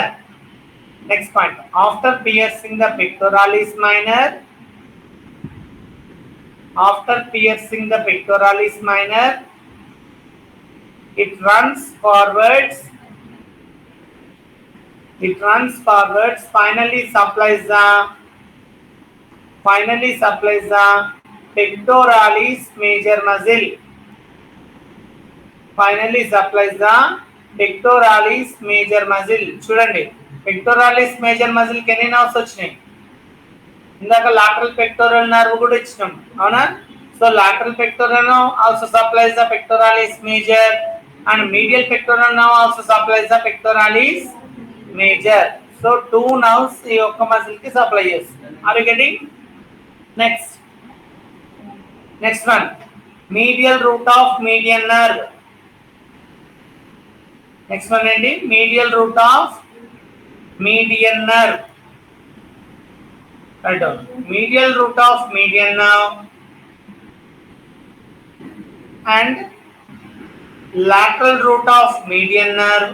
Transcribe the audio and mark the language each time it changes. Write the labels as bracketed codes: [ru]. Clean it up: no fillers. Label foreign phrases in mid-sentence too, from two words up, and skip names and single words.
[en] Next point, after piercing the pectoralis minor, it runs forwards, finally supplies the pectoralis major muscle. [te] చూడండి, [en] pectoralis major muscle [te] కి ఎన్ని నర్వ్స్ వచ్చినాయి, ఇందాక [en] lateral pectoral nerve [te] కూడా ఇచ్చినాం అవునా. [en] సో lateral pectoral nerve also supplies the pectoralis major and medial pectoral nerve also supplies the pectoralis major. So two nerves [te] ఈ ఒక్క మజిల్ కి సప్లై చేస్తుంది. [en] Are you getting? Next one, medial root of median nerve. Next one ఏంటి, medial root of median nerve. Write down, medial root of median nerve and lateral root of median nerve.